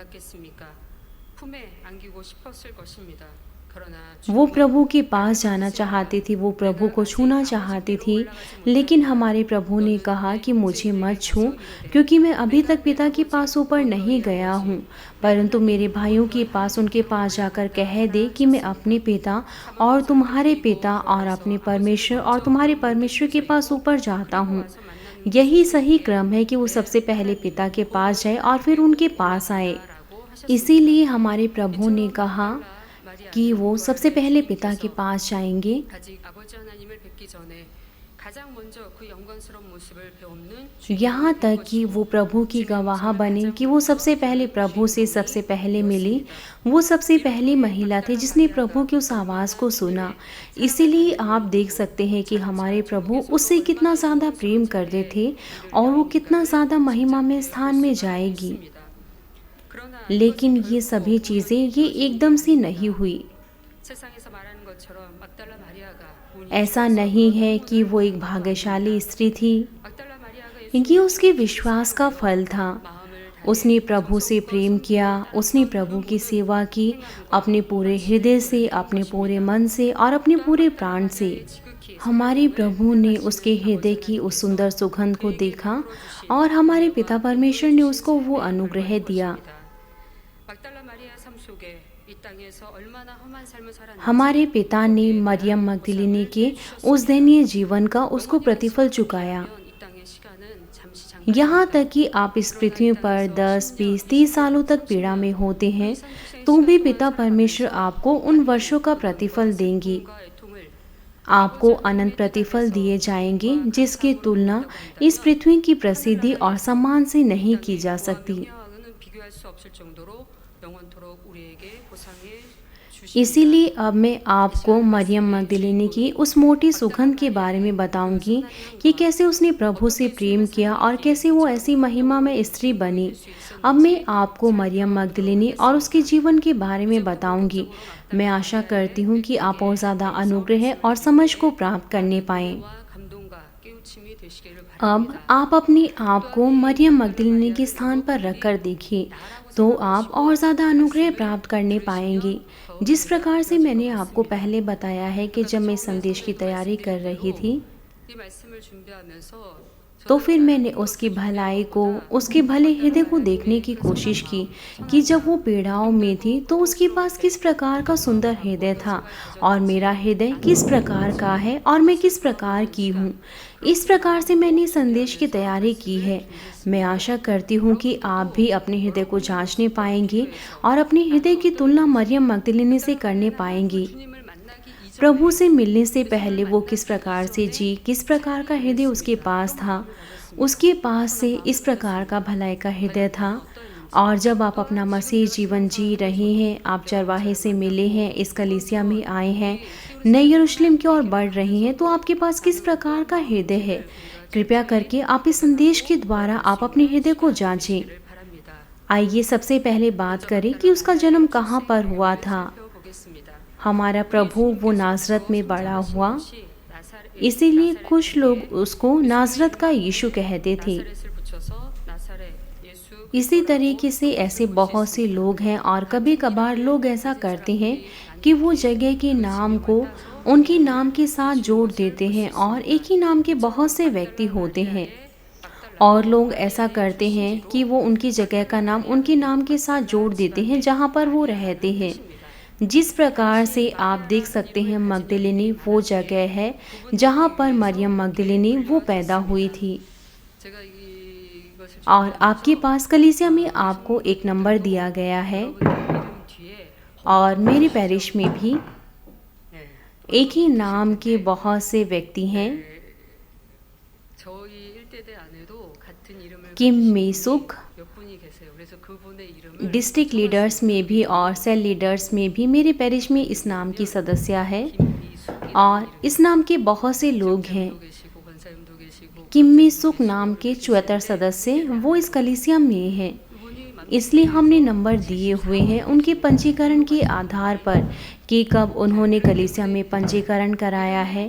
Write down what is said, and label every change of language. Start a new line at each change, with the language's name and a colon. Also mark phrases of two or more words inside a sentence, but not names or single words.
Hindi: वो प्रभु के पास जाना चाहती थी, वो प्रभु को छूना चाहती थी, लेकिन हमारे प्रभु ने कहा कि मुझे मत छू, क्योंकि मैं अभी तक पिता के पास ऊपर नहीं गया हूँ, परंतु मेरे भाइयों के पास उनके पास जाकर कह दे कि मैं अपने पिता और तुम्हारे पिता और अपने परमेश्वर और तुम्हारे परमेश्वर के पास ऊपर जाता हूँ। यही सही क्रम है कि वो सबसे पहले पिता के पास जाए और फिर उनके पास आए। इसीलिए हमारे प्रभु ने कहा कि वो सबसे पहले पिता के पास जाएंगे।
Korean: 가장 먼저 그 영광스러운 모습을 배우는
Hindi: यहाँ तक कि वो प्रभु की गवाह बने कि वो सबसे पहले प्रभु से सबसे पहले मिली। वो सबसे पहली महिला थी जिसने प्रभु की उस आवाज़ को सुना। इसीलिए आप देख सकते हैं कि हमारे प्रभु उससे कितना ज़्यादा प्रेम करते थे और वो कितना ज़्यादा महिमा में स्थान में जाएगी।
Korean: 그러나
Hindi: लेकिन ये सभी चीज़ें ये एकदम से नहीं हुई।
Korean: 세상에서 말하는 것처럼 막달라 마리아가 운이
Hindi: ऐसा नहीं है कि वो एक भाग्यशाली स्त्री थी।
Korean: 막달라 마리아가
Hindi: ये उसके विश्वास का फल था।
Korean: 마음을
Hindi: उसने प्रभु से प्रेम किया, उसने प्रभु की सेवा की अपने पूरे हृदय से, अपने पूरे मन से और अपने पूरे प्राण से।
Korean: 지극히
Hindi: हमारे प्रभु ने उसके हृदय की उस सुंदर सुगंध को देखा और हमारे पिता परमेश्वर ने उसको वो अनुग्रह दिया।
Korean: 막달라 마리아 삶 속에 이 땅에서 얼마나 험한 삶을 살았는지
Hindi: हमारे पिता ने मरियम मगदलिनी के उस दयनीय जीवन का उसको प्रतिफल चुकाया।
Korean: 이 땅의 시간은 잠시 잠깐
Hindi: यहाँ तक कि आप इस पृथ्वी पर 10, 20, 30 सालों तक पीड़ा में होते हैं तो भी पिता परमेश्वर आपको उन वर्षों का प्रतिफल देंगे।
Korean: 과 애통을
Hindi: आपको अनंत प्रतिफल दिए जाएंगे जिसकी तुलना इस पृथ्वी की प्रसिद्धि और सम्मान से नहीं की जा सकती।
Korean: 명예와는 비교할 수 없을 정도로 영원토록 우리에게 보상해
Hindi: इसीलिए अब मैं आपको मरियम मगदलिनी की उस मोटी सुगंध के बारे में बताऊंगी कि कैसे उसने प्रभु से प्रेम किया और कैसे वो ऐसी महिमा में स्त्री बनी। अब मैं आपको मरियम मगदलिनी और उसके जीवन के बारे में बताऊंगी। मैं आशा करती हूँ कि आप और ज़्यादा अनुग्रह और समझ को प्राप्त करने पाएं।
Korean: 와 감동과 깨우침이 되시기를
Hindi: अब
Korean: 바랍니다.
Hindi: आप अपने आप को मरियम मगदलिनी के स्थान पर रखकर देखिए तो आप और ज़्यादा अनुग्रह प्राप्त करने पाएंगे। जिस प्रकार से मैंने आपको पहले बताया है कि जब मैं संदेश की तैयारी कर रही थी
Korean: 이 말씀을 준비하면서
Hindi: तो फिर मैंने उसकी भलाई को, उसके भले हृदय को देखने की कोशिश की कि जब वो पीड़ाओं में थी तो उसके पास किस प्रकार का सुंदर हृदय था और मेरा हृदय किस प्रकार का है और मैं किस प्रकार की हूँ। इस प्रकार से मैंने संदेश की तैयारी की है। मैं आशा करती हूँ कि आप भी अपने हृदय को जांचने पाएंगे और अपने हृदय की तुलना मरियम मगदलिनी से करने पाएंगे।
Korean: 주님을 만나기 이전
Hindi: प्रभु से मिलने से पहले वो किस प्रकार से जी, किस प्रकार का हृदय उसके पास था। उसके पास से इस प्रकार का भलाई का हृदय था। और जब आप अपना मसीह जीवन जी रहे हैं, आप चरवाहे से मिले हैं, इस कलीसिया में आए हैं, नए यरूशलेम की ओर बढ़ रहे हैं, तो आपके पास किस प्रकार का हृदय है। कृपया करके आप इस संदेश के द्वारा आप अपने हृदय को जांचें।
Korean: 바랍니다.
Hindi: आइए सबसे पहले बात करें कि उसका जन्म कहाँ पर हुआ था।
Korean: 보겠습니다.
Hindi: हमारा प्रभु वो नाजरत में बड़ा हुआ, 나사렛 इसीलिए कुछ लोग उसको नाजरत का यीशु कहते थे।
Korean: 나사렛을 붙여서 나사렛 예수
Hindi: इसी तरीके से ऐसे बहुत से लोग हैं और कभी कभार लोग ऐसा करते हैं कि वो जगह के नाम को उनके नाम के साथ जोड़ देते हैं और एक ही नाम के बहुत से व्यक्ति होते हैं। और लोग ऐसा करते हैं कि वो उनकी जगह का नाम उनके नाम के साथ जोड़ देते हैं जहाँ पर वो रहते हैं। जिस प्रकार से आप देख सकते हैं मगदलिनी वो जगह है जहाँ पर मरियम मगदलिनी वो पैदा हुई थी।
Korean: 제가 이것을
Hindi: और आपके पास कलीसिया में आपको एक नंबर दिया गया है
Korean: 이름 뒤에
Hindi: और मेरे पैरिश में भी
Korean: 네,
Hindi: एक ही नाम के बहुत से व्यक्ति हैं।
Korean: 저희 일대대 안에도 같은 이름을 किम 가지신 मेसुक 몇 분이 계세요. 그래서 그분의 이름을
English: district leaders
Hindi: में भी और
English: cell leaders
Hindi: में भी मेरे पैरिश में इस नाम की सदस्य है 김미숙 और इस नाम के बहुत से लोग हैं।
Korean: 도 계시고 권사님도 계시고
Hindi: किम्मी सुक नाम के 74 सदस्य वो इस कलीसिया में हैं।
Korean: 그분이 만-
Hindi: इसलिए हमने नंबर दिए हुए हैं उनके पंजीकरण के आधार पर कि कब उन्होंने कलीसिया में पंजीकरण कराया है।